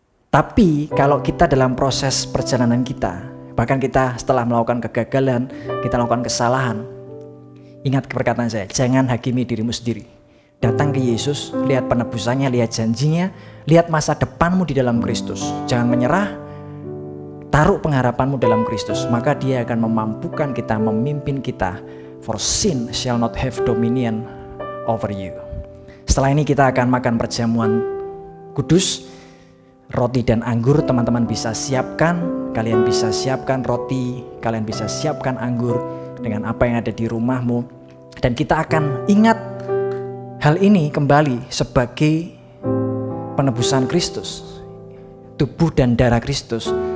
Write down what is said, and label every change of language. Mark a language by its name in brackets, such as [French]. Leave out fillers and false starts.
[Indonesian] Tapi kalau kita dalam proses perjalanan kita, bahkan kita setelah melakukan kegagalan, kita melakukan kesalahan, ingat perkataan saya, jangan hakimi dirimu sendiri. Datang ke Yesus, lihat penebusannya, lihat janjinya, lihat masa depanmu di dalam Kristus. Jangan menyerah, taruh pengharapanmu dalam Kristus, maka dia akan memampukan kita, memimpin kita. [English] For sin shall not have dominion over you. [Indonesian] Setelah ini kita akan makan perjamuan kudus, roti dan anggur teman-teman bisa siapkan. Kalian bisa siapkan roti, kalian bisa siapkan anggur dengan apa yang ada di rumahmu. Dan kita akan ingat hal ini kembali sebagai penebusan Kristus, tubuh dan darah Kristus.